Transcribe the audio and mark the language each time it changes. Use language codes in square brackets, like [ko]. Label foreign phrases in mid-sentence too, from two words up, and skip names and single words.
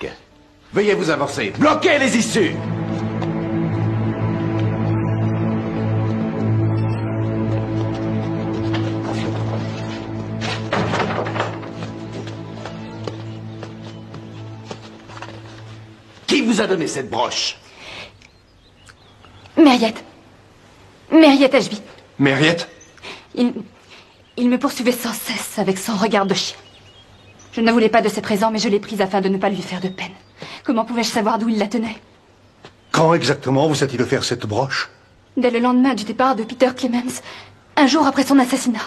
[fr] Veuillez vous avancer. Bloquez les issues! Qui vous a donné cette broche? Merriette. Merriette Ashby. Merriette? Il me poursuivait sans cesse avec son regard de chien. Je ne voulais pas de ses présents, mais je l'ai prise afin de ne pas lui faire de peine. Comment pouvais-je savoir d'où il la tenait? Quand exactement vous a-t-il offert cette broche? Dès le lendemain du départ de Peter Clemens, un jour après son assassinat.